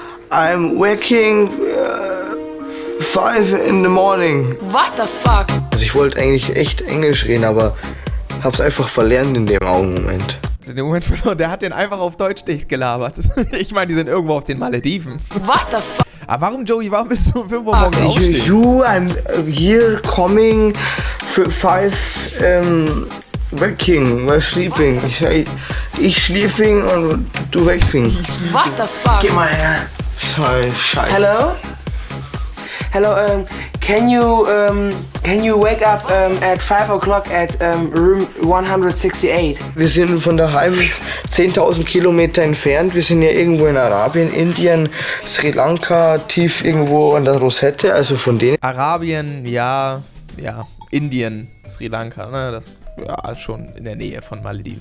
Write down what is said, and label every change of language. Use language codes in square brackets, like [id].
[en] I'm waking 5 in the morning. What the fuck? [de] Also ich wollte eigentlich echt Englisch reden, aber hab's einfach verlernt in dem Augenmoment. In dem Moment verloren, der hat den einfach auf Deutsch dicht gelabert. Ich meine, die sind irgendwo auf den Malediven. [en] What the fuck? [de] Aber warum, Joey, warum bist du um 5 Uhr morgens aufstehen? [en] I'm here coming for 5 waking, sleeping. [de] Ich [en] sleeping [de] und du [en] waking. What the fuck? [de] Geh mal her. Sorry, scheiße. [en] Hello, can you wake up at 5 o'clock at room 168? [de] Wir sind von daheim 10.000 Kilometer entfernt. Wir sind ja irgendwo in Arabien, Indien, Sri Lanka, tief irgendwo an der Rosette, also von denen. Arabien, ja, Indien, Sri Lanka, ne, das schon in der Nähe von Malediven.